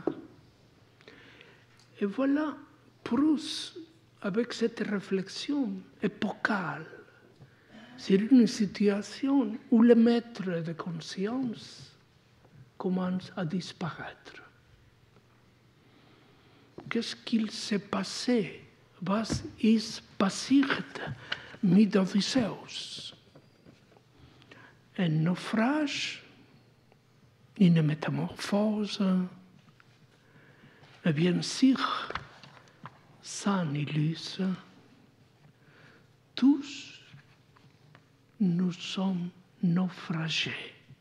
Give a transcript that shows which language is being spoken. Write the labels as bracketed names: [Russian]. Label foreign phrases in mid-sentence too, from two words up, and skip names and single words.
[French] Et voilà Proust avec cette réflexion épocale sur une situation où le maître de conscience commence à disparaître. Qu'est-ce qu'il s'est passé? [German] Was ist passiert mit Odysseus? [French] Un naufrage, une métamorphose, et bien sûr, sans illustre, tous nous sommes naufragés.